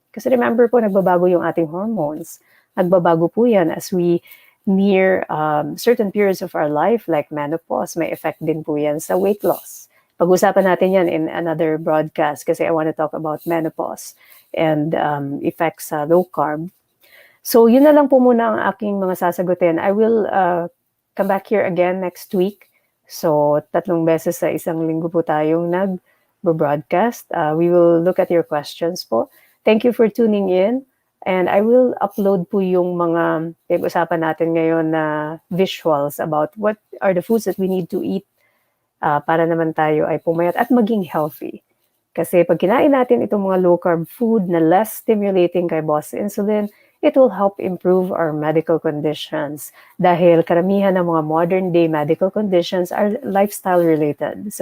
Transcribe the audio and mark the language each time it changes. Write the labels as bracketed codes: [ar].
[tl] Kasi remember po, nagbabago yung ating hormones. [en] Nagbabago po yan as we near certain periods of our life like menopause. [tl] May effect din po yan sa weight loss. [en] Pag-usapan natin yan in another broadcast kasi I want to talk about menopause and effects sa low carb. [tl] So yun na lang po muna ang aking mga sasagutin. [en] I will come back here again next week. [tl] So 3 beses sa isang linggo po tayong nag-broadcast. [en] We will look at your questions po. Thank you for tuning in. And I will upload po [tl] yung mga pag-usapan natin ngayon [en] na visuals about what are the foods that we need to eat [tl] para naman tayo ay pumayat at maging healthy. [en] Kasi pag kinain natin itong mga low-carb food na less stimulating kay boss insulin, it will help improve our medical conditions [tl] dahil karamihan ng mga [en] modern-day medical conditions are lifestyle-related.